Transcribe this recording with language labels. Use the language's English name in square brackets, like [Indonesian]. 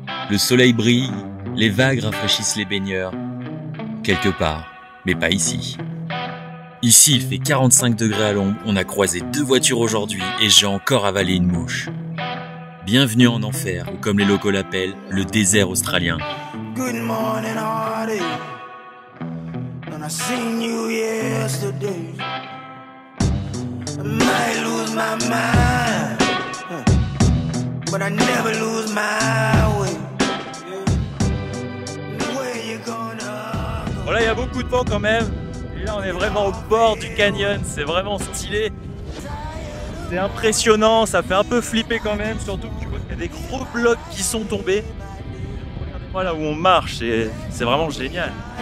[French] Le soleil brille, les vagues rafraîchissent les baigneurs. Quelque part, mais pas ici. Ici, il fait 45 degrés à l'ombre, on a croisé 2 voitures aujourd'hui et j'ai encore avalé une mouche. Bienvenue en enfer, ou comme les locaux l'appellent, le désert australien. [English] Good morning, Hardy. And I seen you yesterday. I might lose my mind, but I never lose my way. Where you gonna go? [French] Bon là, il y a beaucoup de vent quand même. Et là, on est vraiment au bord du canyon. C'est vraiment stylé. C'est impressionnant. Ça fait un peu flipper quand même. Surtout que tu vois qu'il y a des gros blocs qui sont tombés. Regardez-moi là où on marche. C'est vraiment génial.